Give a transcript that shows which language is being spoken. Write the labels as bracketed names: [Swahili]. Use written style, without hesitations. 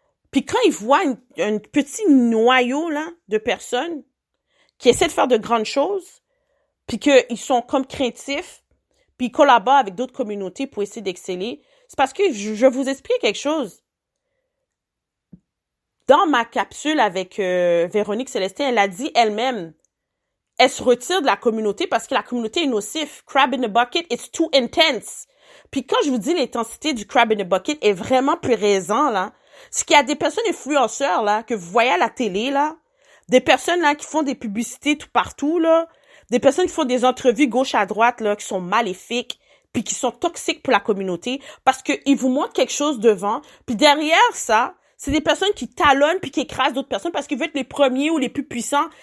[French] Puis quand ils voient un petit noyau là de personnes qui essaient de faire de grandes choses, puis qu'ils sont comme craintifs, puis ils collaborent avec d'autres communautés pour essayer d'exceller, c'est parce que je vous explique quelque chose. Dans ma capsule avec Véronique Célestin, elle a dit elle-même, elle se retire de la communauté parce que la communauté est nocive. [English] Crab in the bucket, it's too intense. [French] Puis quand je vous dis l'intensité du [English] crab in the bucket [French] est vraiment présent, là, c'est qu'il y a des personnes influenceurs, là, que vous voyez à la télé, là, des personnes, là, qui font des publicités tout partout, là, des personnes qui font des entrevues gauche à droite, là, qui sont maléfiques, puis qui sont toxiques pour la communauté parce qu'ils vous montrent quelque chose devant, puis derrière ça, c'est des personnes qui talonnent puis qui écrasent d'autres personnes parce qu'ils veulent être les premiers ou les plus puissants.